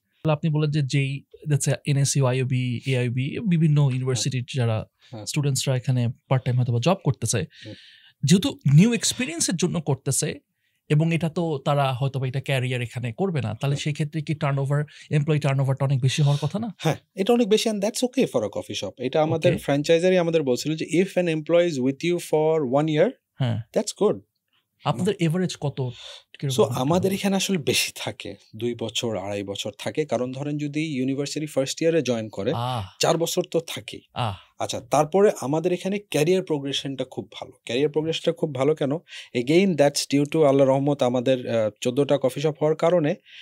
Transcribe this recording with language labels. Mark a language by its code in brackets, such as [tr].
[bn] আপনি বলেন যে যেই এনএসইউ, আইইউবি, এআইইউবি, বিভিন্ন ইউনিভার্সিটির যারা স্টুডেন্টসরা এখানে পার্ট টাইম হয়তো বা জব করতেছে, যেহেতু নিউ এক্সপিরিয়েন্সের জন্য করতেছে, এবং এটা তো তারা হয়তো বা এটা ক্যারিয়ার এখানে করবে না, তাহলে সেই ক্ষেত্রে কি এমপ্লয়ি টার্নওভারটা অনেক বেশি হওয়ার কথা না? হ্যাঁ, এটা অনেক বেশি, [en] and that's okay for a coffee shop. [bn] এটা আমাদের ফ্র্যাঞ্চাইজারই আমাদের বলছিল যে [en] if an employee is with you for 1 year, [bn] হ্যাঁ, [en] that's good. [bn] আপনাদের এভারেজ কত? সো আমাদের এখানে আসলে বেশি থাকে, 2 বছর 2.5 বছর থাকে, কারণ ধরেন যদি ইউনিভার্সিটি ফার্স্ট ইয়ারে জয়েন করে 4 বছর তো থাকেই। আচ্ছা, তারপরে আমাদের এখানে ক্যারিয়ার প্রোগ্রেশনটা খুব ভালো। কেন? [en] again that's due to [bn] আল্লাহ রহমত আমাদের 14টা কফি শপ হওয়ার কারণে।